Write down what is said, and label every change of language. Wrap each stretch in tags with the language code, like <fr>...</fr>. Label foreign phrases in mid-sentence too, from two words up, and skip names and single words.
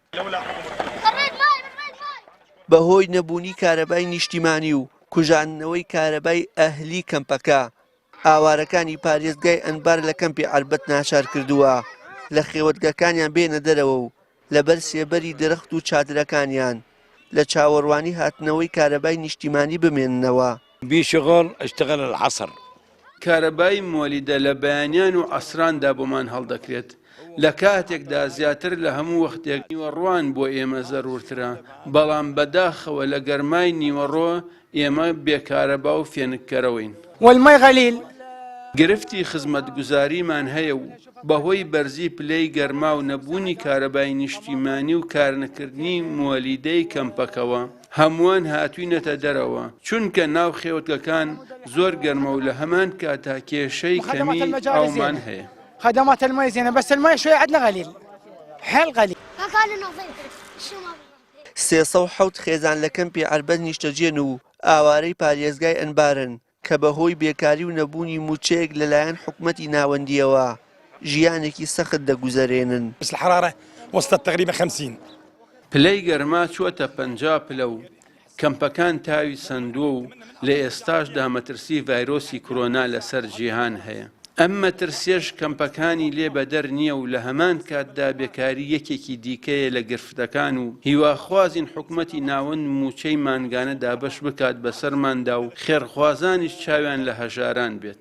<ckb>بەهۆی نەبوونی کارەبای نیشتیمانی و کوژاندنەوەی کارەبای ئەهلی کەمپەکە ئاوارەکانی پارێزگای ئەنبار لە کەمپی عەربەت ناچار کردووە لە خێوەتگەکانیان بێنە دەرەوە و لەبەر سێبەری درەخت و چادرەکانیان لە چاوەڕوانی هاتنەوەی کارەبای نیشتیمانی بمێننەوە.</ckb> <ar>بشغل اشتغل العصر</ar> <ckb>کارەبای مۆلیدە لە بەیانیان و عەسراندا بۆمان هەڵدەکرێت لە کاتێکدا زیاتر لە هەموو وەختێک نیوەڕوان بۆ ئێمە زەرورترە، بەڵام بەداخەوە لە گەرمای نیوەڕۆ ئێمە بێکارەبا و فێنکەرەوەین.</ckb> <ar>والمای غەلیل</ar> <ckb>گرفتی خزمەتگوزاریمان هەیە و بەهۆی بەرزی پلەی گەرما و نەبوونی کارەبای نیشتیمانی و کارنەکردنی مۆلیدەی کەمپەکەوە هەمووان هاتووینەتە دەرەوە چونکە ناو خێوەتگەکان زۆر گەرمە و لە هەمان کاتا کێشەی کەمی ئاومان هەیە.</ckb> <ar>خدمات الماء زينة بس الماء شوية عندنا غليل حيل غليل.</ar> <ckb>307 خێزان لە کەمپی عەربەت نیشتەجێن و ئاوارەی پارێزگای ئەنبارن کە بەهۆی بێکاری و نەبوونی موچەیەک لەلایەن حکومەتی ناوەندیەوە ژیانێکی سەخت دەگوزارێنن.</ckb> <ar>بس الحرارة وصلت تقريبا 50.</ar> <ckb>پلەی گەرما چووەتە 50 پلە و کەمپەکان تاوی سندووە و لە ئێستاشدا مەترسی ڤایرۆسی کۆرۆنا لەسەر جیهان هەیە. ئەم مەترسیەش کەمپەکانی لێ بەدەر نییە و لە هەمان کاتدا بێکاری یەکێکی دیکەیە لە گرفتەکان و هیواخوازین حکومەتی ناوەند موچەی مانگانە دابەش بکات بەسەرماندا و خێرخوازانیش چاویان لە هەژاران بێت.</ckb>